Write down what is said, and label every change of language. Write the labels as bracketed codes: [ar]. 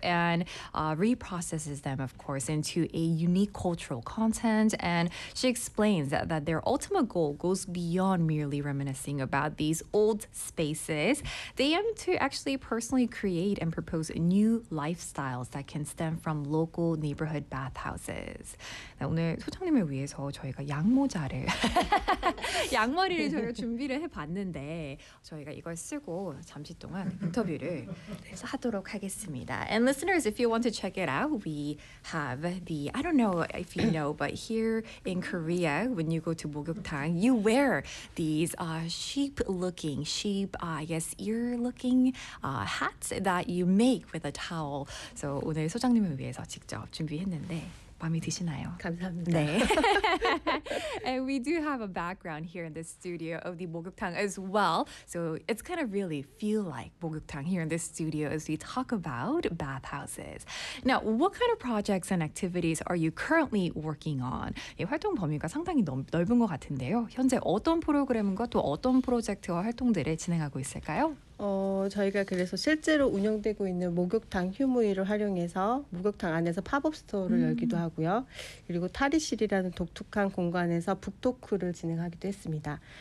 [en] And reprocesses them, of course, into a unique cultural content. And she explains that their ultimate goal goes beyond merely reminiscing about these old spaces. They aim to actually personally create and propose new lifestyles that can stem from local neighborhood bathhouses. [ko] 오늘 소장님을 위해서 저희가 양모자를 양머리를 저희가 준비를 해봤는데 저희가 이걸 쓰고 잠시 동안 인터뷰를 하도록 하겠습니다. [en] And listeners, if you want to check it out, we have the, I don't know if you know, but here in Korea, when you go to 목욕탕, you wear these sheep-looking hats that you make with a towel. [ko] So 오늘 소장님을 위해서 직접 준비했는데. 마음에 드시나요? 감사합니다. 네. [en] And we do have a background here in the studio of the 목욕탕 as well. So it's kind of really feel like 목욕탕 here in this studio as we talk about bathhouses. Now, what kind of projects and activities are you currently working on? [ko] 예, 활동 범위가 상당히 넓은 것 같은데요. 현재 어떤 프로그램과 또 어떤 프로젝트와 활동들을 진행하고 있을까요? 저희가 그래서 실제로 운영되고 있는 목욕탕 휴무위를 활용해서 목욕탕 안에서 팝업 스토어를 열기도 하고요. 그리고 탈의실이라는 독특한 공간에서 북토크를 진행하기도 했습니다.